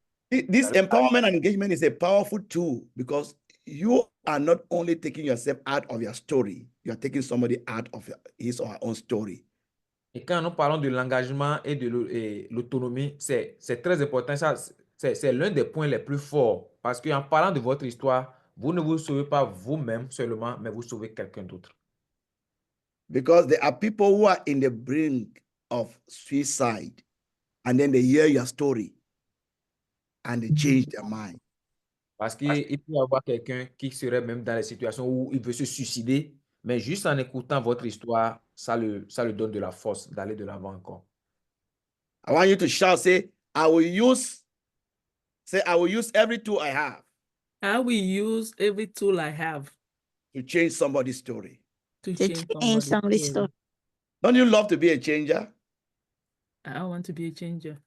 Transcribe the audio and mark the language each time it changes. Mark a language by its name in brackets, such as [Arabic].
[English] This empowerment and engagement is a powerful tool because you are not only taking yourself out of your story, you are taking somebody out of his or her own story. [French] Et quand nous parlons de l'engagement et de l'autonomie, c'est très important. Ça, c'est l'un des points les plus forts parce qu'en parlant de votre histoire, vous ne vous sauvez pas vous-même seulement, mais vous sauvez quelqu'un d'autre. [English] Because there are people who are in the brink of suicide and then they hear your story and they change their mind. [French] Parce qu'il peut y avoir quelqu'un qui serait même dans la situation où il veut se suicider, mais juste en écoutant votre histoire, ça le donne de la force d'aller de l'avant encore. [English] I want you to shout, say, I will use every tool I have. I will use every tool I have to change somebody's story. to To change change somebody's somebody's story. story. Don't you love to be a changer? I want to be a changer.